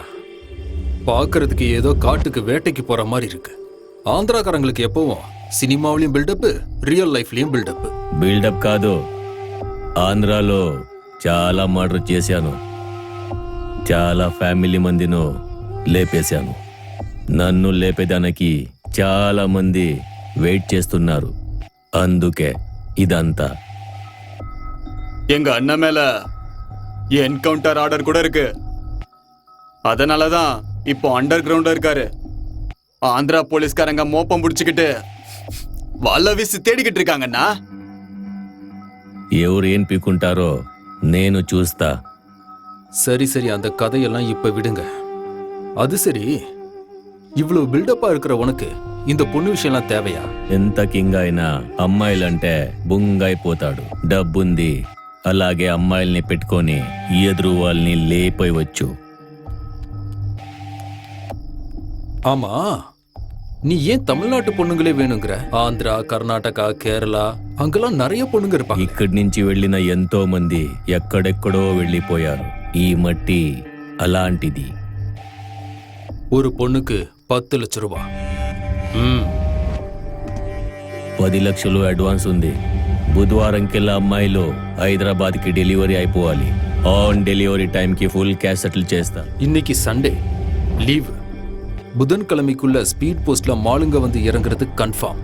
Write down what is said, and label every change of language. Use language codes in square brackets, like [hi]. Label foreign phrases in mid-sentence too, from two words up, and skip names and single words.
[ta] பார்க்கறதுக்கு ஏதோ காட்டுக்கு வேட்டைக்கு போற மாதிரி இருக்கு. ஆந்திராக்காரங்களுக்கு எப்பவும் சினிமாவிலேயும் பில்டப், ரியல் லைஃப்லேயும் பில்டப். [te] బిల్డప్ కాదు, ఆంధ్రాలో చాలా మర్డర్ చేశాను, చాలా ఫ్యామిలీ మందిను లేపేశాను. నన్ను లేపేదానికి చాలా మంది వెయిట్ చేస్తున్నారు. అందుకే ఇదంతా. [ta] எங்க அண்ணன் மேல [en] encounter order [ta] கூட இருக்கு. அதனாலதான் இப்போ அண்டர் கிரவுண்ட்ல இருக்காரு. ஆந்திரா போலீஸ்காரங்க மோப்பம் பிடிச்சுக்கிட்டு வல்ல வீசி தேடிக்கிட்டு இருக்காங்கண்ணா. [te] ఎవరు ఏం పీకుంటారో నేను చూస్తా. [ta] சரி சரி, அந்த கதையெல்லாம் இப்ப விடுங்க. அது சரி, இவ்வளவு பில்டப்பா இருக்கிற உனக்கு இந்த பொண்ணு விஷயம்லாம் தேவையா? [te] ఎంత కింగ్ అయినా అమ్మాయిలంటే బుంగైపోతాడు. డబ్బుంది, అలాగే అమ్మాయిల్ని పెట్టుకొని ఎదురు వాళ్ళని లేపేయవచ్చు. [ta] ஆமா, நீ ஏன் தமிழ்நாட்டு பொண்ணுங்களே வேணுங்கிற? ஆந்திரா, கர்நாடகா, கேரளா அங்கெல்லாம் நிறைய பொண்ணுங்க இருப்பாங்க. [te] ఇక్కడి నుంచి వెళ్ళిన ఎంతో మంది ఎక్కడెక్కడో వెళ్ళిపోయారు. ఈ మట్టి అలాంటిది. [ta] ஒரு பொண்ணுக்கு 10 லட்சம் ரூபாய். [te] 10 లక్షలు అడ్వాన్స్ ఉంది. బుధవారంకెల్లా అమ్మాయిలు హైదరాబాద్కి డెలివరీ అయిపోవాలి. [en] on delivery [te] టైంకి [en] full cash settle [te] చేస్తా. [ta] இன்னைக்கு [en] Sunday leave. [ta] புதன்கிழமைக்குள்ள ஸ்பீட் போஸ்ட்ல மாலுங்க வந்து இறங்குறது கன்ஃபார்ம்.